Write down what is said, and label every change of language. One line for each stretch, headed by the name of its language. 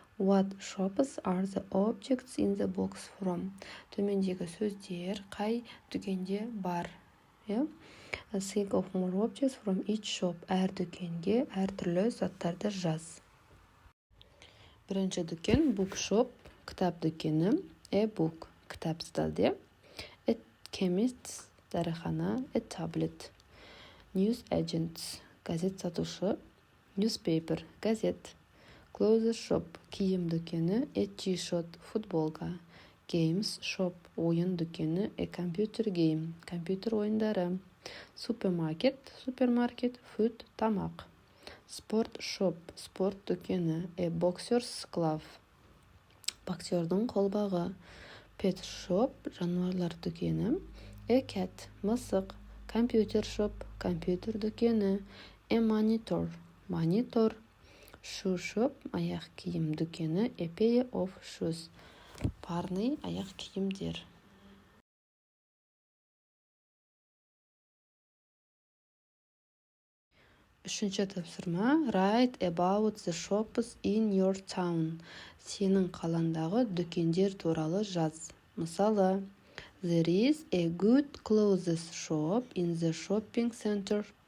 English: What shops are the objects in the box from?
Kazakh: Төмендегі сөздер қай дүкенде бар?
English: Think of more objects from each shop.
Kazakh: Әр дүкенге әртүрлі заттарды жаз. Бірінші дүкен bookshop, кітап дүкені.
English: A book,
Kazakh: кітап сталде.
English: A chemist, дәріхана. A tablet. News agents,
Kazakh: газет сатушы.
English: Newspaper, газет. Clothes shop,
Kazakh: киім дүкені.
English: A t-shirt, футболка. Games shop,
Kazakh: ойын дүкені.
English: A computer game,
Kazakh: компьютер ойындары. Супермаркет, food, тамақ.
English: Sport shop,
Kazakh: спорт дүкені.
English: A boxer's glove,
Kazakh: боксердің қолбағы.
English: Pet shop,
Kazakh: жануарлар дүкені.
English: A cat, мысық. Computer shop,
Kazakh: компьютер дүкені.
English: A monitor, Shoe shop,
Kazakh: аяқ киім дүкені.
English: A pair of shoes,
Kazakh: парный аяқ киімдер. Үшінші тапсырма.
English: Write about the shops in your town.
Kazakh: Сенің қалаңдағы дүкендер туралы жаз.
English: Мысалы, there is a good clothes shop in the shopping center.